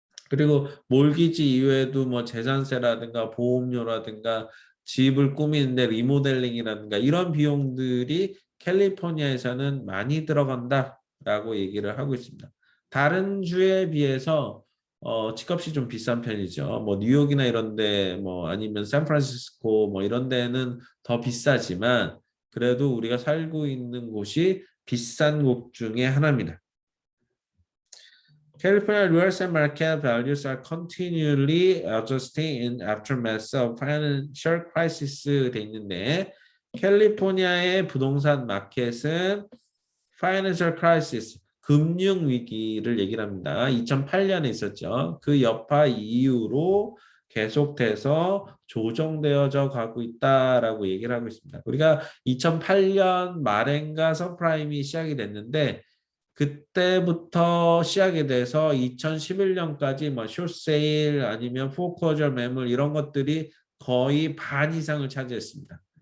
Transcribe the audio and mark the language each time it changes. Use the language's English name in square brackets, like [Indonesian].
[Korean] 그리고 몰기지 이외에도 뭐 재산세라든가 보험료라든가 집을 꾸미는데 리모델링이라든가 이런 비용들이 캘리포니아에서는 많이 들어간다라고 얘기를 하고 있습니다. 다른 주에 비해서 집값이 좀 비싼 편이죠. 뭐 뉴욕이나 이런 데 뭐 아니면 샌프란시스코 뭐 이런 데는 더 비싸지만 그래도 우리가 살고 있는 곳이 비싼 곳 중에 하나입니다. [English] California real estate market values are continually adjusting in aftermath of financial crisis [Korean] 돼 있는데 캘리포니아의 부동산 마켓은 financial crisis 금융 위기를 얘기를 합니다. 2008년에 있었죠. 그 여파 이후로 계속돼서 조정되어져 가고 있다라고 얘기를 하고 있습니다. 우리가 2008년 말엔가 서프라임이 시작이 됐는데 그때부터 시작이 돼서 2011년까지 뭐 숏세일 아니면 포커저 매물 이런 것들이 거의 반 이상을 차지했습니다.